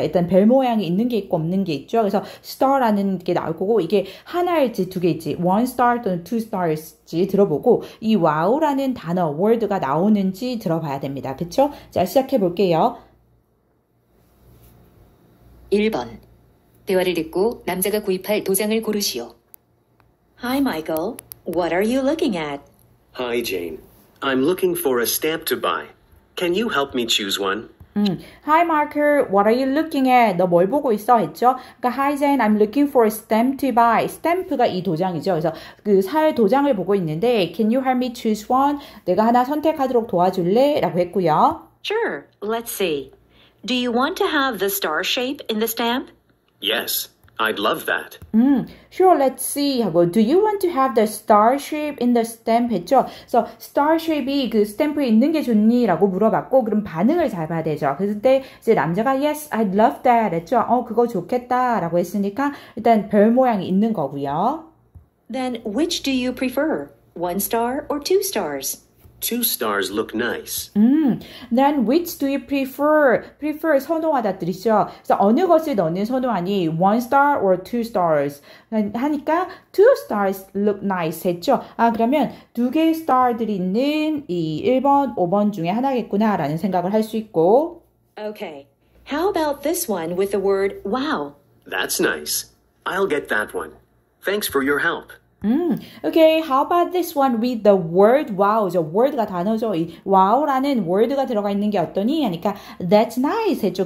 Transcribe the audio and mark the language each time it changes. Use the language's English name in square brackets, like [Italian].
[Korean] 일단 별 모양이 있는 게 있고 없는 게 있죠. 그래서 star라는 게 나올 거고 이게 하나일지 두 개일지 one star 또는 two stars지 들어보고 이 wow라는 단어 word가 나오는지 들어봐야 됩니다. 그쵸? 자, 시작해 볼게요. 1번. 대화를 듣고 남자가 구입할 도장을 고르시오. [English] Hi, Michael. What are you looking at? Hi, Jane. I'm looking for a stamp to buy. Can you help me choose one? Hi, Marker. What are you looking at? [Korean] 너 뭘 보고 있어? 했죠? 그러니까 [English] Hi, Jane. I'm looking for a stamp to buy. [Korean] 스탬프가 이 도장이죠. 그래서 그 살 도장을 보고 있는데 [English] Can you help me choose one? [Korean] 내가 하나 선택하도록 도와줄래? 라고 했고요. [English] Sure. Let's see. Do you want to have the star shape in the stamp? Yes, I'd love that. Sure, let's see [Korean] 하고 [English] Do you want to have the star shape in the stamp [Korean] 했죠? 그래서 star shape이 그 스탬프에 있는 게 좋니? 라고 물어봤고 그럼 반응을 잘 봐야 되죠. 그때 이제 남자가 [English] Yes, I'd love that [Korean] 했죠? 그거 좋겠다 라고 했으니까 일단 별 모양이 있는 거고요. [English] Then which do you prefer? 1 star or 2 stars? 2 stars look nice. Then which do you prefer? [Korean] prefer 선호하다 뜻이죠. 그래서 어느 것을 너는 선호하니? [English] 1 star or 2 stars? [Korean] 하니까 [English] 2 stars look nice [Korean] 했죠. 그러면 두 개의 star들이 있는 이 1번, 5번 중에 하나겠구나 라는 생각을 할 수 있고 [English] Okay. How about this one with the word wow? That's nice. I'll get that one. Thanks for your help. Okay, how about this one with the word wow? [Korean] 저 word가 단어죠. 이 wow라는 word가 들어가 있는 게 어떠니? 하니까 [English] that's nice [Korean] 했죠.